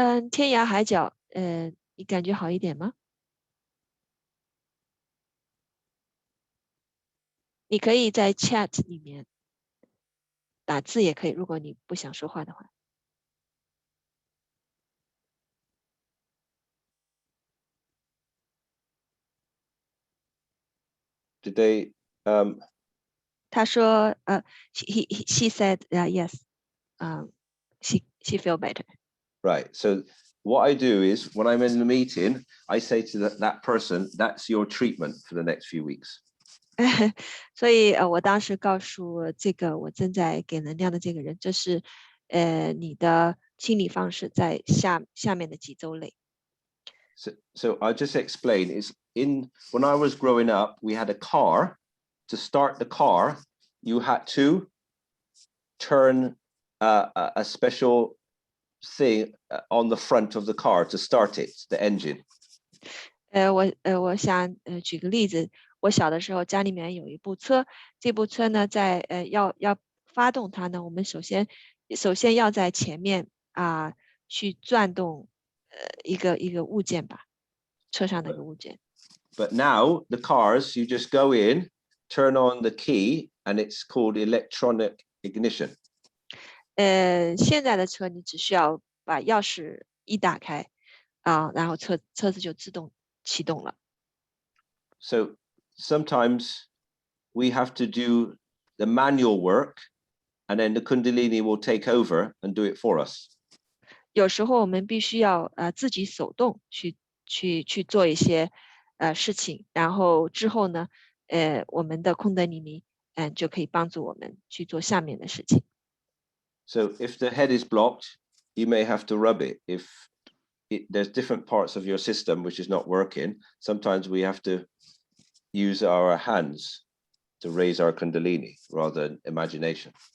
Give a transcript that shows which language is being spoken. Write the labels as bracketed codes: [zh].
[zh] 天涯海角，你感觉好一点吗？你可以在 chat 里面打字也可以，如果你不想说话的话。 [en] Did they? [zh] 他说 [en] she said yes, she feel better. Right. So what I do is when I'm in the meeting, I say to that person, that's your treatment for the next few weeks. [zh] 所以我当时告诉这个我正在给能量的这个人，这是你的清理方式在下面的几周内。 [en] So I'll just explain. When I was growing up, we had a car. To start the car, you had to turn a special thing on the front of the car to start it, the engine. [zh] 我想举个例子，我小的时候家里面有一部车，这部车呢在要发动它呢，我们首先要在前面去转动一个物件吧，车上的一个物件。 [en] But now the cars, you just go in, turn on the key, and it's called electronic ignition. [zh] 现在的车你只需要把钥匙一打开然后车子就自动启动了。 [en] So sometimes we have to do the manual work, and then the Kundalini will take over and do it for us. [zh] 有时候我们必须要自己手动去做一些事情，然后之后呢，我们的空德尼尼就可以帮助我们去做下面的事情。 [en] So if the head is blocked, you may have to rub it. If there's different parts of your system which is not working, sometimes we have to use our hands to raise our Kundalini rather than imagination.